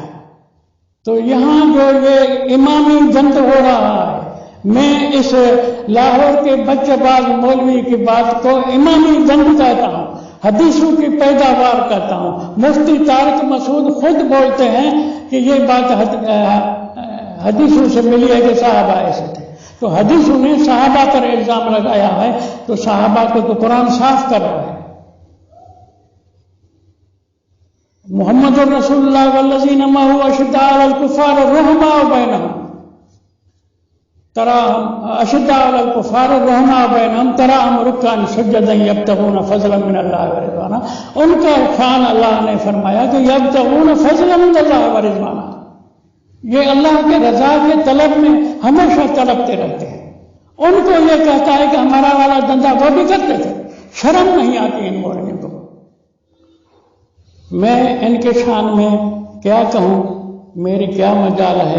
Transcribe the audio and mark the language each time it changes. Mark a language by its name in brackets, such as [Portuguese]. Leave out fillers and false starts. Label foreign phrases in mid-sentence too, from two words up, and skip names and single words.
[Hindi] तो यहाँ जो ये इमामी जंग हो रहा है, मैं इस लाहौर के बच्चेबाज मौलवी की बात को इमामी जंग कहता हूँ, हदीसों की पैदावार कहता हूँ। मुफ्ती तारिक मसूद खुद बोलते हैं कि ये बात हदीसों से मिली है कि साहबा ऐसे थे। तो हदीसों ने साहबा पर इल्जाम लगाया है, तो साहबा को तो कुरान साफ कर रहा है। [Arabic] محمد رسول الله والذين معه أشداء على الكفار رحماء بينهم تراهم ركعا سجدا يبتغون فضلا من الله ورضوانا. [Hindi] उनका शान अल्लाह ने फरमाया कि [Arabic] يبتغون فضلا من الله ورضوانا, [Hindi] ये अल्लाह के रजा के तलब में हमेशा तड़पते रहते हैं। उनको ये कहता है कि हमारा वाला धंधा वो भी करते थे, शर्म नहीं आती इन मौलवियों को। मैं इनके शान में क्या कहूं, मेरी क्या मजाल है।